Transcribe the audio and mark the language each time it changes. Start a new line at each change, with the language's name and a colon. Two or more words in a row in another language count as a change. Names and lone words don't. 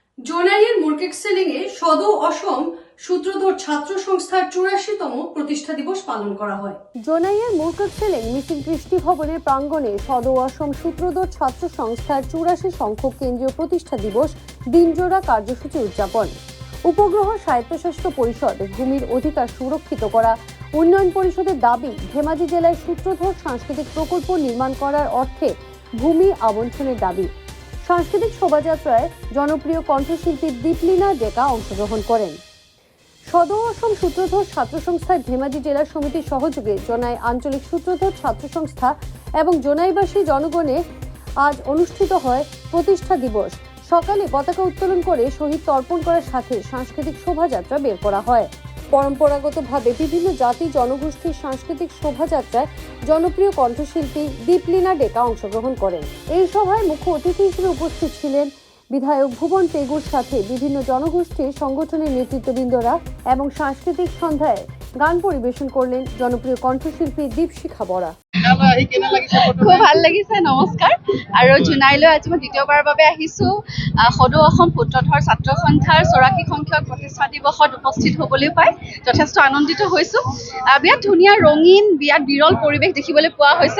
Bangla: জোনাইয়ের মুরকেক্সেলিংয়ে সদৌ অসম সূত্রধর ছাত্র সংস্থার ৮৪তম প্রতিষ্ঠা দিবস পালন করা হয়। জোনাইয়ের মুরকেক্সেলিং মিসিং কৃষ্টি ভবনের প্রাঙ্গণে সদৌ অসম সূত্রধর ছাত্র সংস্থার ৮৪ সংখ্যক কেন্দ্রীয় প্রতিষ্ঠা দিবস দিনজোড়া কার্যসূচি উদযাপন। উপগ্রহ স্বায়ত্তশাসিত পরিষদ ভূমির অধিকার সুরক্ষিত করা, উন্নয়ন পরিষদের দাবি ধেমাজি জেলায় সূত্রধর সাংস্কৃতিক প্রকল্প নির্মাণ করার অর্থে ভূমি আবণ্টনের দাবি। সাংস্কৃতিক শোভাযাত্রায় জনপ্রিয় কণ্ঠশিল্পী দীপলিনা ডেকা অংশগ্রহণ করেন। সদৌ অসম সূত্রধর ছাত্র সংস্থার ধেমাজি জেলা সমিতির সহযোগে জোনাই আঞ্চলিক সূত্রধর ছাত্র সংস্থা এবং জোনাইবাসী জনগণে আজ অনুষ্ঠিত হয় প্রতিষ্ঠা দিবস। সকালে পতাকা উত্তোলন করে শহীদ তর্পণ করার সাথে সাংস্কৃতিক শোভাযাত্রা বের করা হয়। পরম্পরাগতভাবে বিভিন্ন জাতি জনগোষ্ঠীর সাংস্কৃতিক শোভাযাত্রায় জনপ্রিয় কণ্ঠশিল্পী দীপলিনা ডেকা অংশগ্রহণ করেন। এই সভায় মুখ্য অতিথি হিসেবে উপস্থিত ছিলেন বিধায়ক ভুবন পেগুর সাথে বিভিন্ন জনগোষ্ঠীর সংগঠনের নেতৃত্ববৃন্দরা এবং সাংস্কৃতিক সন্ধ্যায় গান পরিবেশন করলেন জনপ্রিয় কণ্ঠশিল্পী দীপশিখা বৰা।
Assamese: খুব ভাল লাগিছে। নমস্কাৰ। আৰু জোনাইলৈ আজি মই দ্বিতীয়বাৰৰ বাবে আহিছোঁ। সদৌ অসম সূত্ৰধৰ ছাত্ৰ সন্থাৰ ৮৪ সংখ্যক প্ৰতিষ্ঠা দিৱসত উপস্থিত হ'বলৈ পাই যথেষ্ট আনন্দিত হৈছোঁ। বিৰাট ধুনীয়া ৰঙীন, বিৰাট বিৰল পৰিৱেশ দেখিবলৈ পোৱা হৈছে।